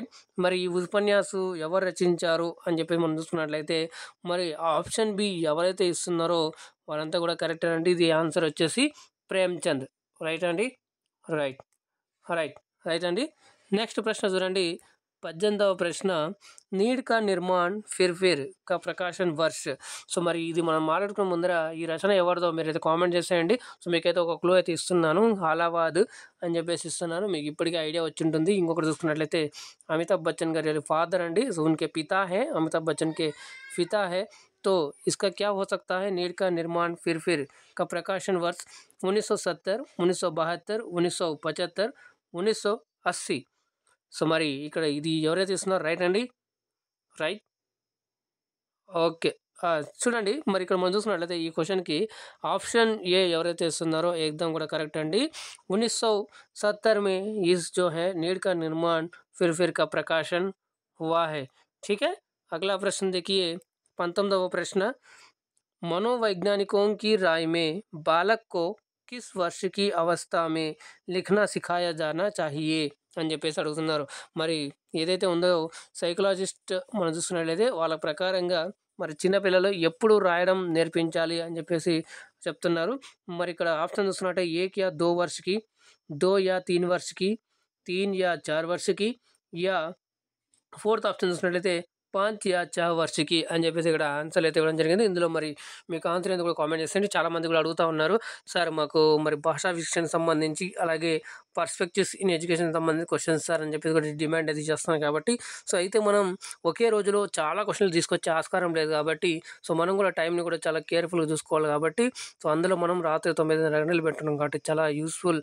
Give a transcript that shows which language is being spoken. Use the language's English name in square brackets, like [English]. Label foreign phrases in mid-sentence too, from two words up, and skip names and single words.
[Telugu] మరి ఈ ఉపన్యాసం ఎవరు రచించారు అని చెప్పి మనం చూసుకున్నట్లయితే మరి [English] option B [Telugu] ఎవరైతే ఇస్తున్నారో వాళ్ళంతా కూడా కరెక్ట్ అండి. ఇది ఆన్సర్ వచ్చేసి ప్రేమ్చంద్. రైట్ అండి. [English] right right right [Telugu] అండి. నెక్స్ట్ ప్రశ్న చూడండి. 18వ ప్రశ్న, [Hindi] नीड का निर्माण फिर का प्रकाशन वर्ष. [Telugu] సో మరి ఇది మనం మాట్లాడుకున్న ముందర ఈ రచన ఎవరిదో మీరైతే కామెంట్ చేసేయండి. సో మీకైతే ఒక క్లూ అయితే ఇస్తున్నాను, అలహాబాద్ అని చెప్పేసి ఇస్తున్నాను. మీకు ఇప్పటికే ఐడియా వచ్చి ఉంటుంది. ఇంకొకటి చూసుకున్నట్లయితే అమితాబ్ బచ్చన్ గారి ఫాదర్ అండి. [Hindi] सो उनके पिता हैं, अमिताभ बच्चन के पिता हैं. तो इसका क्या हो सकता है? नीड का निर्माण फिर का प्रकाशन वर्ष 1970, 1972, 1975, 1980. [Telugu] సో మరి ఇక్కడ ఇది ఎవరైతే ఇస్తున్నారో రైట్ అండి. [English] Right. Okay. [Telugu] చూడండి మరి ఇక్కడ మనం చూసుకున్నట్లయితే ఈ క్వశ్చన్కి [English] option A [Telugu] ఎవరైతే ఇస్తున్నారో एकदम కూడా కరెక్ట్ అండి. [Hindi] 1970 में इस जो है नीड का निर्माण फिर का प्रकाशन हुआ है. ठीक है. अगला प्रश्न देखिए. 19వ प्रश्न, मनोवैज्ञानिकों की राय में बालक को किस वर्ष की अवस्था में लिखना सिखाया जाना चाहिए [Telugu] అని చెప్పేసి అడుగుతున్నారు. మరి ఏదైతే ఉందో సైకలాజిస్ట్ మనం చూసుకున్నట్లయితే వాళ్ళ ప్రకారంగా మరి చిన్నపిల్లలు ఎప్పుడు రాయడం నేర్పించాలి అని చెప్పేసి చెప్తున్నారు. మరి ఇక్కడ ఆప్షన్ చూసుకున్నట్టే [Hindi] 1 या 2 वर्ष की, 2 या 3 वर्ष की, 3 या 4 वर्ष की, या [English] fourth option [Telugu] చూసినట్లయితే [Hindi] 5 या 4 वर्ष की [Telugu] అని చెప్పేసి ఇక్కడ ఆన్సర్ అయితే ఇవ్వడం జరిగింది. ఇందులో మరి మీకు ఆన్సర్ ఎందుకు కూడా కామెంట్ చేసేయండి. చాలామంది కూడా అడుగుతూ ఉన్నారు, సార్ మాకు మరి భాషా విషయానికి సంబంధించి అలాగే [English] perspectives in education [Telugu] సంబంధించి [English] questions sir [Telugu] అని చెప్పేసి కూడా డిమాండ్ అది చేస్తున్నాం కాబట్టి సో అయితే మనం ఒకే రోజులో చాలా క్వశ్చన్లు తీసుకొచ్చే ఆస్కారం లేదు కాబట్టి సో మనం కూడా టైంని కూడా చాలా కేర్ఫుల్గా చూసుకోవాలి కాబట్టి సో అందులో మనం రాత్రి 9 గంటలు పెట్టున్నాం కాబట్టి చాలా యూస్ఫుల్.